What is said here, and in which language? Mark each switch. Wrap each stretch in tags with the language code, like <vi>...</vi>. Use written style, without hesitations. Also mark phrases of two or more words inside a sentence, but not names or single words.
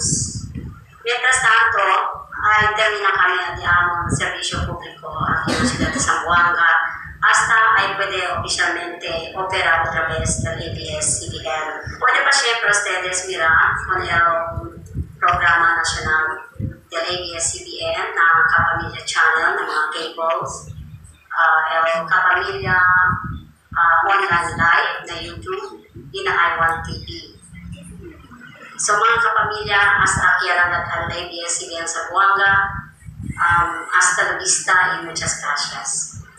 <cbk>Mientras tanto, ay termina kami de among serbisyo publiko aquí en la ciudad de Zamboanga hasta ahí puede oficialmente operar otra vez el ABS-CBN. Puede pa siempre ustedes mirar con el programa nacional del ABS-CBN na Kapamilya Channel ng mga cables, el Kapamilya Online Live na YouTube, y na I1 TV. So mga kapamilya, hasta aquí lang al ABS-CBN Zamboanga, hasta la vista y muchas gracias.</cbk>